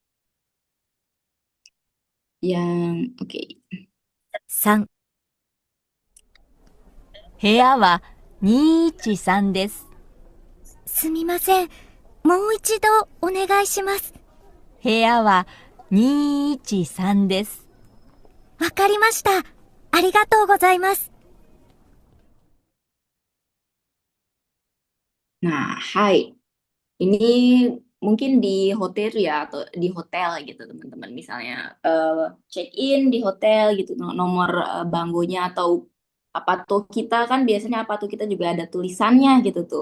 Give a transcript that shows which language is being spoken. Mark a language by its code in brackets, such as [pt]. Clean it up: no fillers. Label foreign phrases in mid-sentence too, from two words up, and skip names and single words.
[id] Oke. [ja] 3、部屋は213です。すみません。もう一度お願いします。部屋は213です。わかりました。ありがとうございます。 [id] Nah, hai. Ini mungkin di hotel ya atau di hotel gitu teman-teman misalnya [en] check in [id] di hotel gitu nomor banggonya atau apa tuh kita kan biasanya apa tuh kita juga ada tulisannya gitu tuh.